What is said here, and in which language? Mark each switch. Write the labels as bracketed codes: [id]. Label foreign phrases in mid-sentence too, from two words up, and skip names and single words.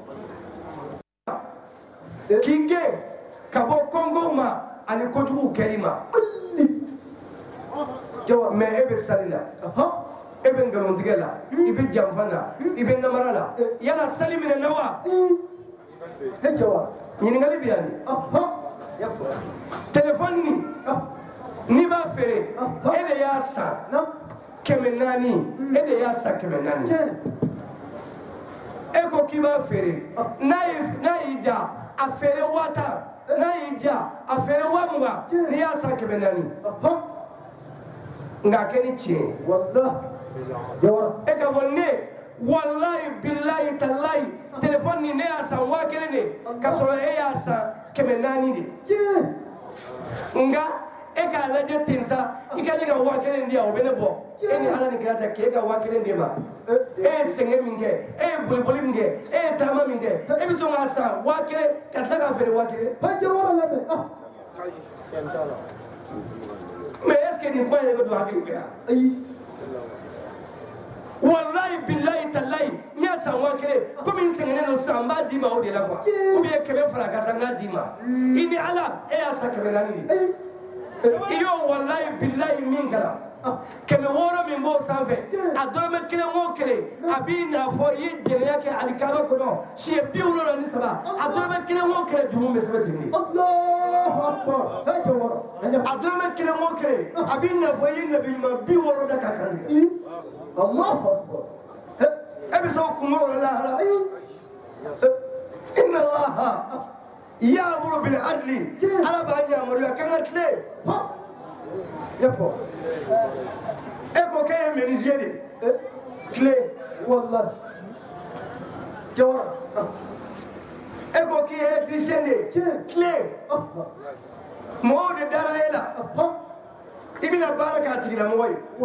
[bm] k'i gɛn ka bɔ kɔngow ma ani kojuguw kɛli ma mais e bɛ sali la e bɛ nkalontigɛ la i bɛ janfa la i bɛ namara la yala sali minɛ na wa ɲininkali bɛ yan de téléphone ni b'a feere e de y'a san 400 e de y'a san 400 e ko k'i b'a feere n'a y'i ja a feere 1000 n'a y'i ja a feere 20,000 n'i y'a san 400 nka a kɛ ni tiɲɛ e ka fɔ ne [ar] والله بالله تالله [bm] téléphone ni ne y'a san 1000 de ka sɔrɔ e y'a san 400 de nga e k'a lajɛ ten sa i ka ɲɛ ka 1000 di yan o bɛ ne bɔ e ni ala ni kira cɛ k'e ka 1000 di ma e ye sɛgɛn min kɛ e ye boliboli min kɛ e ye taama min kɛ e bɛ sɔn k'a san 1000 ka tila k'a feere 1000 [fr] mais est ce que [bm] nin kuma yɛrɛ bɛ don hakili fɛ yan [ar] والله بالله تالله [bm] n y'a san 1000 komi n sɛgɛnnen don san n b'a d'i ma o de la [fr] quoi ou bien [bm] 100 fara ka san n k'a d'i ma i ni ala e y'a san 400 de i y'o [ar] والله بالله [bm] min kalan 600 min b'o sanfɛ a dɔrɔmɛ 1 o 1 a b'i n'a fɔ i ye jɛnɛya kɛ alikaba kɔnɔ siɲɛ 73 a dɔrɔmɛ 1 o 1 jumu bɛ sɛbɛn ten de a dɔrɔmɛ 1 o 1 a b'i n'a fɔ i ye nabi ɲuman 60 da k'a kantigɛ e bɛ sɔn kun o la lahara [ar] إن الله يأمر بالعدل [bm] ala b'a ɲamaruya kan ka tile e ko k'e ye menuisier de tile e ko k'i ye électricien de tile mɔgɔw de dara e la i bɛna baara k'a tigilamɔgɔ ye